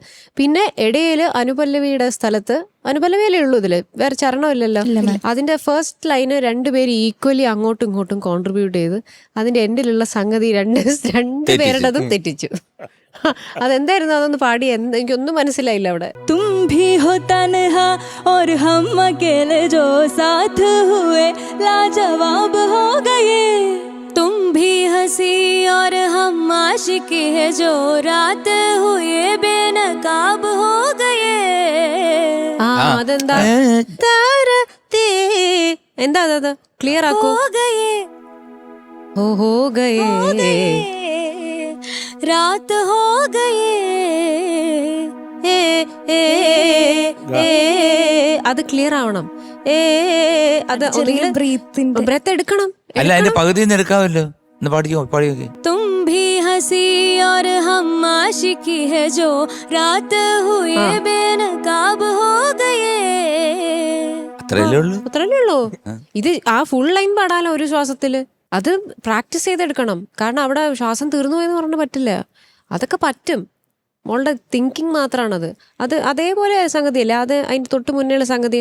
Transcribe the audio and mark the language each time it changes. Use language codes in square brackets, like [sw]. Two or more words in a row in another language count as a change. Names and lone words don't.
[ml] പിന്നെ ഇടയിൽ അനുപല്ലവിയുടെ സ്ഥലത്ത്, അനുപല്ലവിയല്ലേ ഉള്ളൂ ഇതില്, വേറെ ചരണമില്ലല്ലോ. അതിന്റെ [en] first line [ml] രണ്ടുപേര് ഈക്വലി അങ്ങോട്ടും ഇങ്ങോട്ടും കോൺട്രിബ്യൂട്ട് ചെയ്ത് അതിന്റെ എൻഡിലുള്ള സംഗതി രണ്ടുപേരുടേതും തെറ്റിച്ചു. അതെന്തായിരുന്നു, അതൊന്ന് പാടി. എനിക്കൊന്നും മനസ്സിലായില്ല അവിടെ. [hi] तुम भी हो तन्हा और हम अकेले जो साथ हुए लाजवाब हो गए. तुम भी हंसी और हम आशिकी है जो रात हुए बेनकाब हो गए. [ml] അതെന്താ എന്താ അത് ക്ലിയർ ആക്കൂ. [hi] हो गए हो गए रात हो गए. [ml] അത് ക്ലിയർ ആവണം. അത് ബ്രെത്ത് എടുക്കണം. അല്ല അതിന്റെ പകുതി എടുക്കാമല്ലോ. ഒന്ന് പാടിയോ. [hi] तुम भी हंसी और हम आशिकी है जो रात हुए बेनकाब हो गए. [ml] അത്രയല്ലേ ഉള്ളൂ. ഇത് ആ [en] full line [ml] പാടാലോ ഒരു ശ്വാസത്തില്. അത് പ്രാക്ടീസ് ചെയ്തെടുക്കണം. കാരണം അവിടെ ശ്വാസം തീർന്നു പോയെന്ന് പറഞ്ഞാൽ പറ്റില്ല. അതൊക്കെ പറ്റും. മോളുടെ തിങ്കിങ് മാത്രമാണത്. അത് അതേപോലെ സംഗതിയല്ല. അത് അതിന്റെ തൊട്ട് മുന്നേയുള്ള സംഗതി